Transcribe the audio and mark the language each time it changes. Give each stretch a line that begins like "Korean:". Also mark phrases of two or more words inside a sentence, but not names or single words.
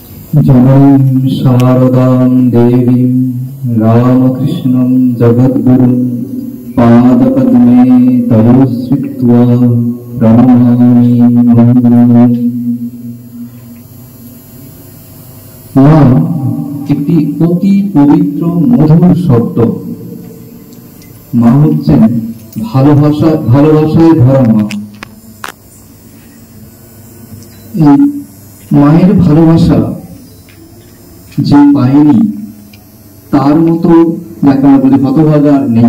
Sanskrit: जननीं शारदां देवीं रामकृष्णं जगद्गुरुं पादपद्मे तयोस्वित्वा प्रणमामि मङ्गलम्।
Bangla: মা একটি অতি পবিত্র মধুর শব্দ। মা হচ্ছেন ভালোবাসায় ভরা মা। এই মায়ের ভালোবাসা যে পায়নি তার মতো যাকে আমরা বলি হতভাগা আর নেই।